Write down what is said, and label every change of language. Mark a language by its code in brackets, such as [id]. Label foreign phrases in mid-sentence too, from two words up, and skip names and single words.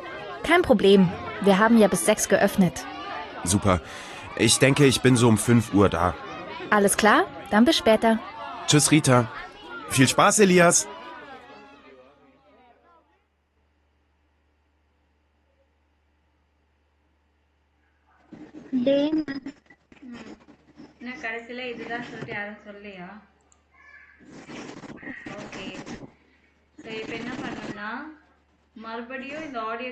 [de] Kein Problem. Wir haben ja bis 6 geöffnet. Super. Ich denke, ich bin so um 5 Uhr da. Alles klar? Dann bis später. Tschüss Rita. Viel Spaß, Elias. [ta] டே மேம் என்ன கடைசியில இதுதான் சொல்லிட்டு யாரும் சொல்லியா [en] okay so [ta] இப்போ என்ன பண்ணணும்னா மறுபடியும் இந்த ஆடியோ